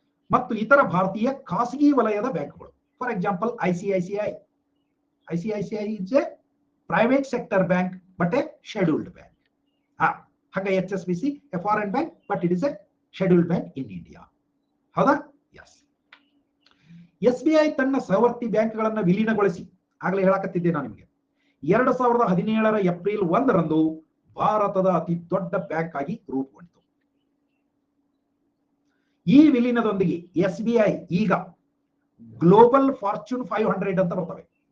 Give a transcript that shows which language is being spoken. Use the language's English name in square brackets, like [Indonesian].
[Kannada] ಮತ್ತು ಇತರ ಭಾರತೀಯ ಖಾಸಗಿ ವಲಯದ ಬ್ಯಾಂಕ್ಗಳು. [English] For example ICICI is a private sector bank but a scheduled bank. ಹಾಗೆ HSBC, a foreign bank but it is a scheduled bank in India. [Kannada] ಹೌದಾ? ಎಸ್. SBI ತನ್ನ ಸಹವರ್ತಿ ಬ್ಯಾಂಕ್ಗಳನ್ನ ವಿಲೀನಗೊಳಿಸಿ, ಆಗ್ಲೇ ಹೇಳಕತ್ತಿದ್ದೆ ನಾನು ನಿಮಗೆ, 2017ರ ಏಪ್ರಿಲ್ 1ರಂದು ಭಾರತದ ಅತಿ ದೊಡ್ಡ ಬ್ಯಾಂಕ್ ಆಗಿ ರೂಪುಗೊಂಡಿತು. ಈ ವಿಲೀನದೊಂದಿಗೆ SBI ಈಗ ಗ್ಲೋಬಲ್ ಫಾರ್ಚೂನ್ 500 ಅಂತ ಬರ್ತವೆ.